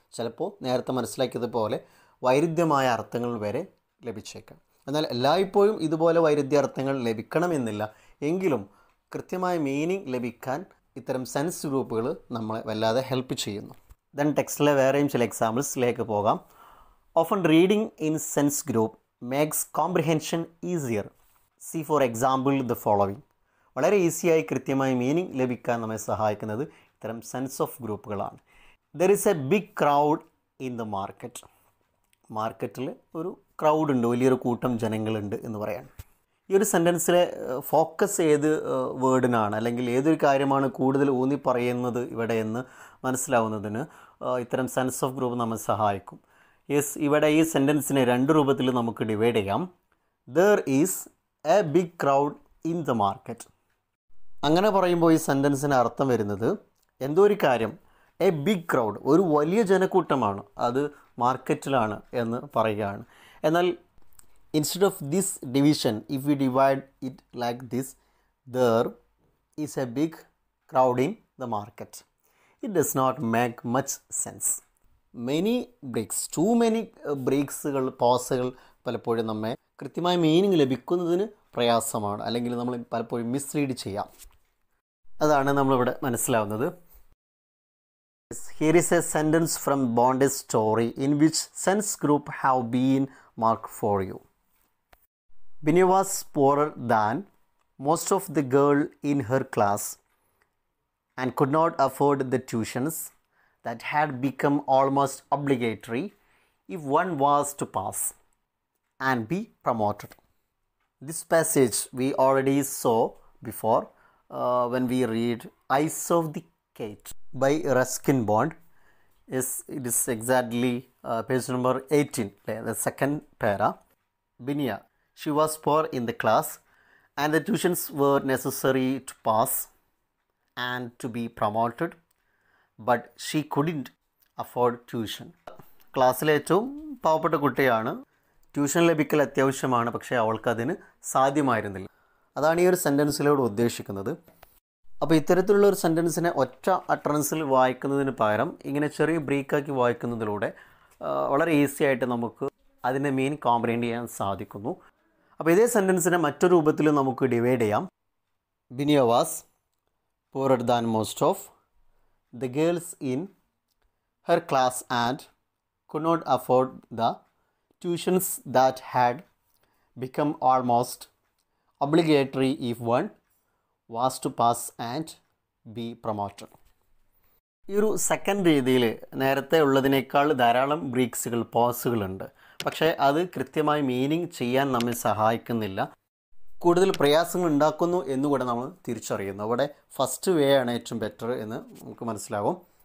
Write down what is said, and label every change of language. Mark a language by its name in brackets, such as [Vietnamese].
[Malayalam] ചിലപ്പോൾ നേരത്തെ മനസ്സിലാക്കിയതുപോലെ വൈരുദ്ധ്യമായ അർത്ഥങ്ങൾ വരെ ലഭിച്ചേക്കാം. എന്നാൽ എല്ലായ്പ്പോഴും ഇതുപോലെ വൈരുദ്ധ്യ അർത്ഥങ്ങൾ ലഭിക്കണമെന്നില്ല. എങ്കിലും കൃത്യമായ മീനിങ് ലഭിക്കാൻ ഇത്തരം സെൻസ് ഗ്രൂപ്പുകൾ നമ്മളെ വല്ലാതെ ഹെൽപ്പ് ചെയ്യുന്നു. ദെൻ ടെക്സ്റ്റിലെ വേറെയും ചില എക്സാമ്പിൾസിലേക്ക് പോകാം. [English] Often reading in sense group makes comprehension easier. See for example the following. [Malayalam] വളരെ ഈസിയായി കൃത്യമായി മീനിങ് ലഭിക്കാൻ നമ്മെ സഹായിക്കുന്നത് ഇത്തരം sense of ഗ്രൂപ്പുകളാണ്. [English] There is a big crowd in the market. [Malayalam] മാർക്കറ്റിൽ ഒരു ക്രൗഡ് ഉണ്ട്, വലിയൊരു കൂട്ടം ജനങ്ങളുണ്ട് എന്ന് പറയാം. ഈ ഒരു സെൻറ്റൻസിലെ ഫോക്കസ് ഏത് വേർഡിനാണ് അല്ലെങ്കിൽ ഏതൊരു കാര്യമാണ് കൂടുതൽ ഊന്നി പറയുന്നത് ഇവിടെ എന്ന് മനസ്സിലാവുന്നതിന് ഇത്തരം സെൻസ് ഓഫ് ഗ്രൂപ്പ് നമ്മെ സഹായിക്കും. യെസ്, ഇവിടെ ഈ സെൻറ്റൻസിനെ രണ്ട് രൂപത്തിൽ നമുക്ക് ഡിവൈഡ് ചെയ്യാം. [English] There is a big crowd in the market. [Malayalam] അങ്ങനെ പറയുമ്പോൾ ഈ സെൻറ്റൻസിന് അർത്ഥം വരുന്നത് എന്തോ ഒരു കാര്യം, [English] a big crowd, [Malayalam] ഒരു വലിയ ജനക്കൂട്ടമാണ്, അത് മാർക്കറ്റിലാണ് എന്ന് പറയുകയാണ്. എന്നാൽ [English] Instead of this division, if we divide it like this, there is a big crowd in the market, it does not make much sense. Many breaks, too many [Malayalam] ബ്രേക്സുകൾ, പോസുകൾ പലപ്പോഴും നമ്മെ കൃത്യമായ meaning ലഭിക്കുന്നതിന് പ്രയാസമാണ്, അല്ലെങ്കിൽ നമ്മൾ പലപ്പോഴും മിസ്ലീഡ് ചെയ്യാം. അതാണ് നമ്മളിവിടെ മനസ്സിലാവുന്നത്. [English] Here is a sentence from Bondi's story in which sense group have been marked for you. Binya was poorer than most of the girls in her class and could not afford the tuitions that had become almost obligatory if one was to pass and be promoted. This passage we already saw before. when we read Eyes of the Cat by Ruskin Bond. It is exactly page number 18, the second para. Binia, she was poor in the class and the tuitions were necessary to pass and to be promoted, but she couldn't afford tuition. [Malayalam] ക്ലാസ്സിലെ ഏറ്റവും പാവപ്പെട്ട കുട്ടിയാണ്, tuition ലഭിക്കൽ അത്യാവശ്യമാണ്, പക്ഷേ അവൾക്കതിന് സാധ്യമായിരുന്നില്ല. അതാണ് ഈ ഒരു സെൻറ്റൻസിലൂടെ ഉദ്ദേശിക്കുന്നത്. അപ്പോൾ ഇത്തരത്തിലുള്ള ഒരു സെൻറ്റൻസിനെ ഒറ്റ അട്ടറൻസിൽ വായിക്കുന്നതിന് പകരം ഇങ്ങനെ ചെറിയ ബ്രേക്കാക്കി വായിക്കുന്നതിലൂടെ വളരെ ഈസി ആയിട്ട് നമുക്ക് അതിൻ്റെ മീൻ കോംപ്രിഹെൻഡ് ചെയ്യാൻ സാധിക്കുന്നു. അപ്പോൾ ഇതേ സെൻറ്റൻസിനെ മറ്റൊരു രൂപത്തിൽ നമുക്ക് ഡിവൈഡ് ചെയ്യാം. [English] Binia was poorer than most of the girls in her class and could not afford the tuitions that had become almost obligatory if one was to pass and be promoted. [Malayalam] ഈ ഒരു സെക്കൻഡ് രീതിയിൽ നേരത്തെ ഉള്ളതിനേക്കാൾ ധാരാളം ബ്രേക്സുകൾ, പോസുകളുണ്ട്. പക്ഷേ അത് കൃത്യമായി മീനിങ് ചെയ്യാൻ നമ്മെ സഹായിക്കുന്നില്ല, കൂടുതൽ പ്രയാസങ്ങൾ ഉണ്ടാക്കുന്നു എന്നുകൂടെ നമ്മൾ തിരിച്ചറിയുന്നു. അവിടെ ഫസ്റ്റ് വേ ആണ് ഏറ്റവും ബെറ്റർ എന്ന് നമുക്ക് മനസ്സിലാവും.